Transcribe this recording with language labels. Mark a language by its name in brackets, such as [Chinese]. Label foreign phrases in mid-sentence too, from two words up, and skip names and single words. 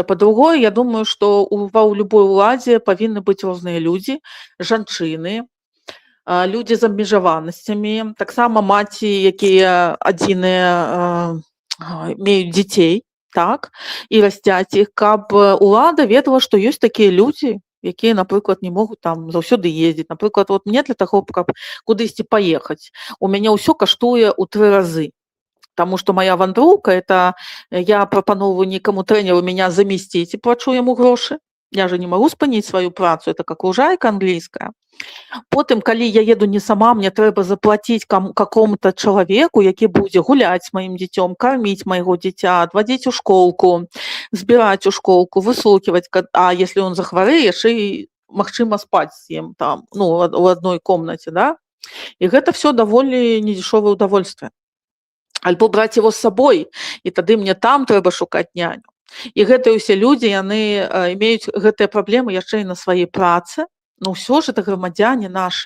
[Belarusian] Па-другое, я думаю, што ва любой уладзе павінны быць розныя людзі, жанчыны, людзі з абмежаванасцямі, таксама маці, якія адзіныя меюць дзяцей, так, і расцяць іх, каб улада ведала, што ёсць такія людзі, якія, напрыклад, не могуць там заўсёды ездзіць. Напрыклад, мне для таго, каб кудысьці паехаць, у мяне ўсё каштуе ў 3 разы. Таму што моя вандроўка, это я прапаноўваю нейкаму трэнеру мяне замесціць і плачу яму грошы. Я же не магу спыніць сваю працу, [Russian] это как лужайка англійская. [Belarusian] Потым, калі я еду не сама, мне трэба заплаціць какому-то чалавеку, які будзе гуляць з маім дзіцём, карміць майго дзіця, адвадзіць у школку, збіраць у школку, выслухіваць, [Russian] а если он [Belarusian] захварэе, яшчэ і магчыма спаць з ім там, у адной комнаце, да? І гэта все даволі [Russian] недешевое удовольствие. [Belarusian] Альбо браць его з сабой, і тады мне там трэба шукаць няню. І гэтыя ўсе людзі, яны имеюць гэтыя праблемы яшчэ і на сваёй працы, но ўсё ж это грамадзяне нашы.